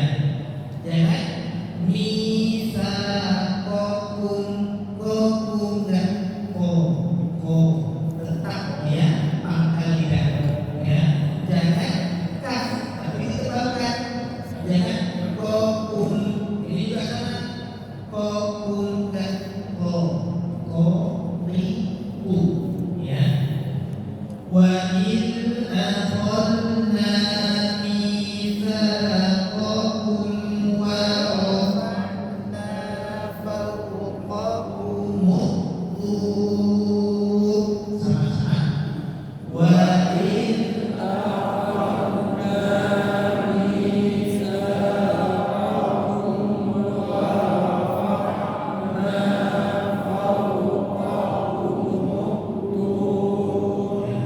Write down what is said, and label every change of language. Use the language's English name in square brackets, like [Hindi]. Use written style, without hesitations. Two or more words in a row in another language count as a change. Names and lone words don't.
[Indonesian] Jangan mitsaqakum, qakum dan ko tetap, ya, pangkal lidah, ya. Jangan kaf tapi ditebalkan. Jangan qakum, ini juga sama. Qakum dan riu, ya. [Arabic] وإذ أخذنا ميثاقكم ورفعنا فوقكم الطور. [Indonesian] Sama-sama. [Arabic] وإذ أخذنا ميثاقكم ورفعنا فوقكم الطور.